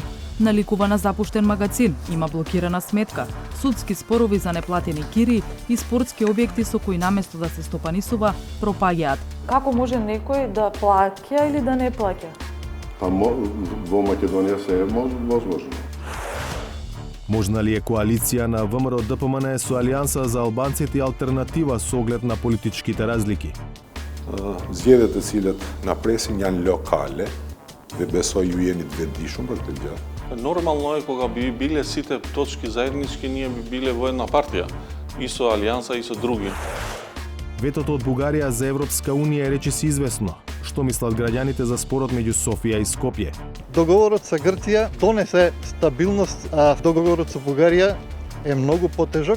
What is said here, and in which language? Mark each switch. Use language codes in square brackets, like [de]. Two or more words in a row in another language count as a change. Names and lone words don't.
[mk] Наликува на запуштен магазин, има блокирана сметка, судски спорови за неплатени кири и спортски објекти со кои наместо да се стопанисува, пропаѓаат. Како може некој да плаќа или да не плаќа? Во Македонија се е возможно. Можна ли е коалиција на ВМРО ДПМН со Алијанса за албанците и алтернатива со оглед на политичките разлики? [sq] Zgjedhjet e cilat na presin janë lokale dhe besoj ju jeni të vetëdijshëm për këtë gjë. [mk] Нормално е кога би биле сите точки заеднички, ние би биле во една партија, и со Алијанса и со други. Ветото од Бугарија за Европска Унија е речиси известно. Што мислат граѓаните за спорот меѓу Софија и Скопје? Договорот со Грција донесе стабилност, а договорот со Бугарија е многу потежок.